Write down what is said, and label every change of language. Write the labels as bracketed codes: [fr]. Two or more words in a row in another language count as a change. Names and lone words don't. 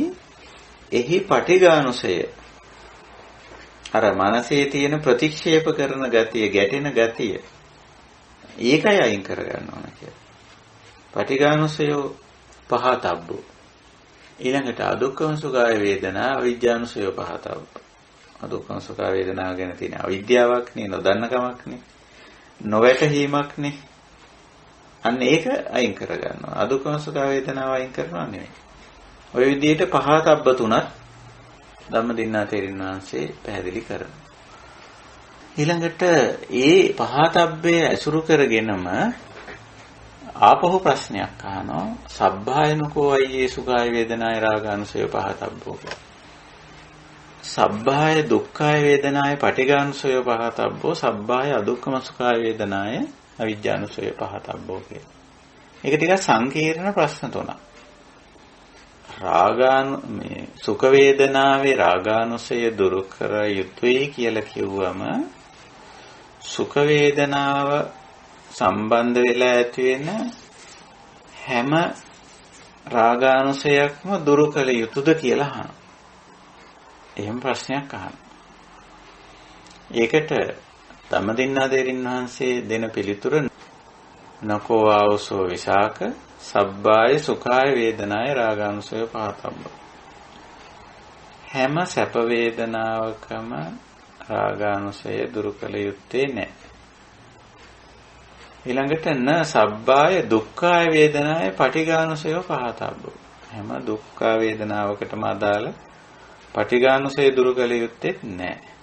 [si] එහි පටිඝානුසය. අර මනසේ තියෙන ප්‍රතික්ෂේප කරන ගතිය, ගැටෙන ගතිය. ඒකයි අයින් කරගන්න ඕන කියලා. [pi] පටිඝානුසය පහතබ්බෝ. ඊළඟට අදුක්ඛම සුඛාය වේදනා අවිජ්ජානුසය පහතබ්බෝ. [si] අදුක්ඛම සුඛාය වේදනාව ගැන තියෙන අවිද්‍යාවක් නේ, නොදන්නකමක් නේ, නොවැටහීමක් නේ. අන්න ඒක අයින් කරගන්නවා. අදුක්ඛම සුඛාය වේදනාව අයින් කරනවා නෙමෙයි. ඔය විදිහට පහතබ්බ තුනක් ධම්මදින්නා තෙරින් වහන්සේ පැහැදිලි කරනවා. ඊළඟට ඒ පහතබ්බේ ඇසුරු කරගෙනම ආපහු ප්‍රශ්නයක් අහනවා. [pi] සබ්බායනකෝ අයියේ සුඛාය වේදනාය රාගානුසය පහතබ්බෝ. සබ්බාය දුක්ඛාය වේදනාය පටිඝානුසය පහතබ්බෝ. සබ්බාය අදුක්ඛම සුඛාය වේදනාය අවිජ්ජානුසය පහතබ්බෝ කියලා. [si] ඒක ටිකක් සංකීර්ණ ප්‍රශ්න තුනක්. මේ සුඛ වේදනාවේ රාගානුසය දුරු කර යුතුයි කියලා කිව්වම සුඛ වේදනාව සම්බන්ධ වෙලා ඇති වෙන හැම රාගානුසයක්ම දුරු කළ යුතුද කියලා අහනවා. එහෙම ප්‍රශ්නයක් අහනවා. ඒකට ධම්මදින්නා තෙරින් වහන්සේ දෙන පිළිතුර [pi] නකෝ ආවසෝ විසාක සබ්බාය සුඛාය වේදනාය රාගානුසය පහතබ්බ. [si] හැම සැප වේදනාවකම රාගානුසය දුරු කළ යුත්තේ නැහැ. [pi] ඊළඟට න සබ්බාය දුක්ඛාය වේදනාය පටිඝානුසය පහතබ්බ. [si] හැම දුක්ඛ වේදනාවකටම අදාළ පටිඝානුසය දුරු කළ යුත්තේ නැහැ.